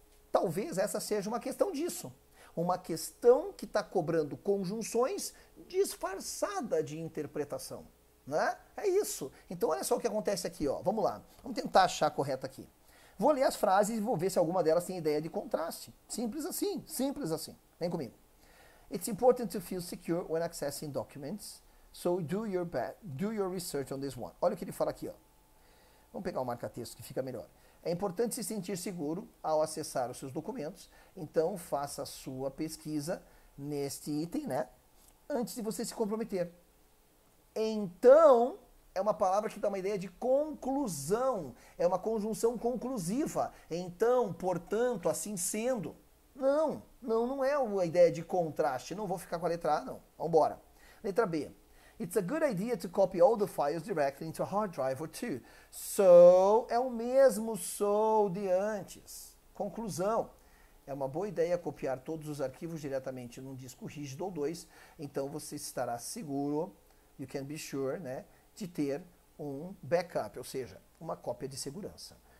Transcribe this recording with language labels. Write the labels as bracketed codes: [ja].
[pt] Talvez essa seja uma questão disso. Uma questão que está cobrando conjunções disfarçada de interpretação. Né? É isso. Então olha só o que acontece aqui. Ó. Vamos lá. Vamos tentar achar a correta aqui. Vou ler as frases e vou ver se alguma delas tem ideia de contraste. Simples assim. Simples assim. Vem comigo. [en] It's important to feel secure when accessing documents. So do your research on this one. [pt] Olha o que ele fala aqui. Ó. Vamos pegar o marca-texto que fica melhor. É importante se sentir seguro ao acessar os seus documentos, então faça a sua pesquisa neste item, né? Antes de você se comprometer. Então, é uma palavra que dá uma ideia de conclusão, é uma conjunção conclusiva. Então, portanto, assim sendo. Não é uma ideia de contraste. Não vou ficar com a letra A, não. Vamos embora. Letra B. [en] It's a good idea to copy all the files directly into a hard drive or two. [pt] So, é o mesmo so de antes. Conclusão. é uma boa ideia copiar todos os arquivos diretamente num disco rígido ou dois, então você estará seguro, [en] you can be sure, [pt] né, de ter um backup, ou seja, uma cópia de segurança.